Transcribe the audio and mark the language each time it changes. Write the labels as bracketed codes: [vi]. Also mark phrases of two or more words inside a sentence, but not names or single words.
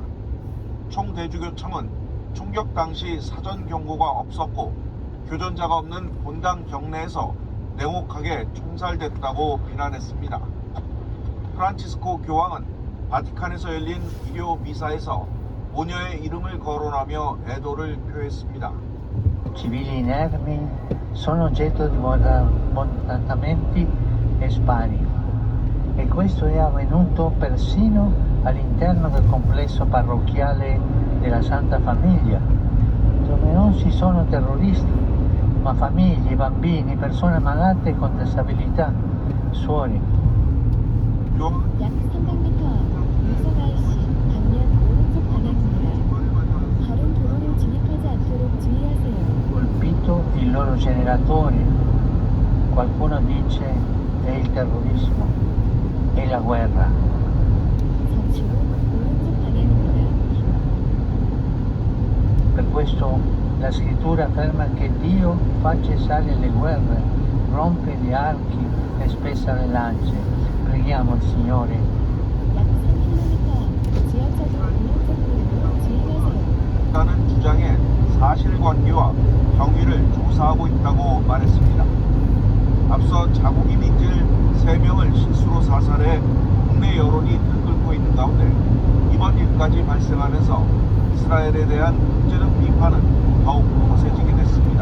[ko] 총대주교청은 총격 당시 사전 경고가 없었고 교전자가 없는 본당 경내에서 냉혹하게 총살됐다고 비난했습니다. 프란치스코 교황은 바티칸에서 열린 비료 미사에서 모녀의 이름을 거론하며 애도를 표했습니다. [it] Civili inermi sono oggetto di bombardamenti e spari e questo è avvenuto persino all'interno del complesso parrocchiale della Santa Famiglia, dove non ci sono terroristi, ma famiglie, bambini, persone malate con disabilità, suori. [ko] 약 300m 앞 유성IC 방면 오른쪽 방향입니다. 다른 도로로 진입하지 않도록 주의하세요. [it] Colpito il loro generatore, qualcuno dice è il terrorismo, è la guerra. [ko] 잠시 후 오른쪽 방향입니다. [it] Per questo la scrittura afferma che Dio fa cessare le guerre, rompe gli archi e spessa le lance. Preghiamo il Signore. [ko] 약 3km 앞 지하차도 오른쪽 도로로 주의하세요. 라는 주장에 사실관계와 경위를 조사하고 있다고 말했습니다. 앞서 자국이 민질 3명을 실수로 사살해 국내 여론이 들끓고 있는 가운데 이번 일까지 발생하면서 이스라엘에 대한 국제적 비판은 더욱 거세지게 됐습니다.